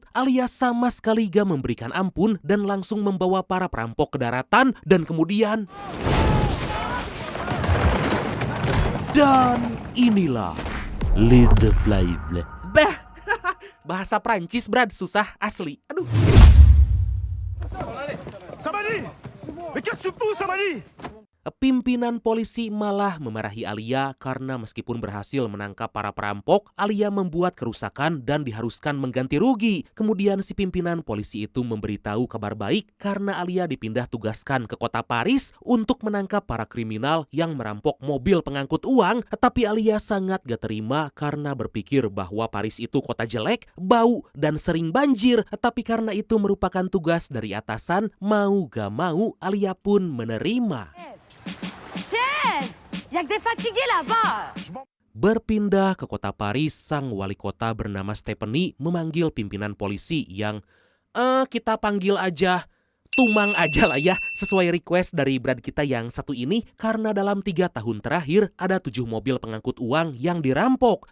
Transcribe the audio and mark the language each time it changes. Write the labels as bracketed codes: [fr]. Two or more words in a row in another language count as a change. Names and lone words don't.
[id] Alia sama sekali gak memberikan ampun dan langsung membawa para perampok ke daratan dan kemudian... Dan inilah Les Inflables. Bahasa Prancis, Brad, susah asli. Aduh. Samadi! [fr] Mais qu'est-ce que tu fous, Samadi? [id] Pimpinan polisi malah memarahi Alia karena meskipun berhasil menangkap para perampok, Alia membuat kerusakan dan diharuskan mengganti rugi. Kemudian si pimpinan polisi itu memberitahu kabar baik karena Alia dipindah tugaskan ke kota Paris untuk menangkap para kriminal yang merampok mobil pengangkut uang. Tapi Alia sangat gak terima karena berpikir bahwa Paris itu kota jelek, bau, dan sering banjir. Tapi karena itu merupakan tugas dari atasan, mau gak mau Alia pun menerima. [fr] Chef, y'a que des fatigués là-bas. [id] Berpindah ke kota Paris, sang wali kota bernama Stephanie memanggil pimpinan polisi yang kita panggil aja Tumang aja lah ya, sesuai request dari Brad kita yang satu ini, karena dalam 3 tahun terakhir ada 7 mobil pengangkut uang yang dirampok.